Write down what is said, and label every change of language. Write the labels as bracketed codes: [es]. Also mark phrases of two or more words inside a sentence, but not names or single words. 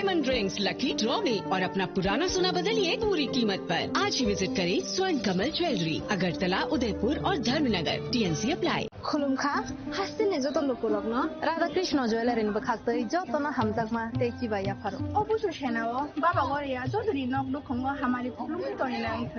[hi] स्वर्ण ड्रिंक्स [en] lucky draw [hi] में और अपना पुराना सोना बदलिए पूरी कीमत पर। आज ही विजिट करें स्वर्ण कमल ज्वेलरी, अगरतला, उदयपुर और धर्मनगर। [en] TNC apply. [trp] खुलुमखा हासिने जतो लोकुलग्न राधा कृष्ण ज्वेलरी बखाक्तै जतोना हमजाकमा तेकी बाया फारो अबुसु सेनाओ बाबा गरिया जतोनि नक दुखंगो हामारि खुलुमनि तनि नांखो